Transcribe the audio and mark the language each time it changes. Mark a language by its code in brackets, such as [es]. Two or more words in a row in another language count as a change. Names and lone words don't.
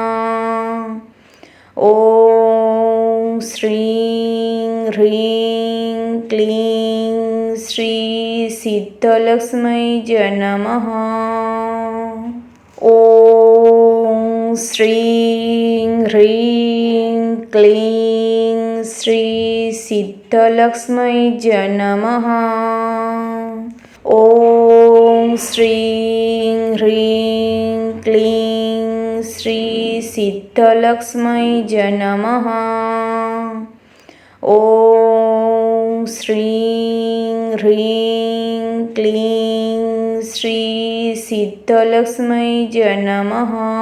[sa] ওম শ্রীং হ্রিং ক্লিং শ্রী সিদ্ধলক্ষ্মী নমঃ। ওম শ্রীং হ্রিং ক্লিং শ্রী সিদ্ধলক্ষ্মী নমঃ। ॐ श्रीं ह्रीं क्लीं श्रीसिद्धलक्ष्मै नमः। ॐ श्रीं ह्रीं क्लीं श्रीसिद्धलक्ष्मै नमः।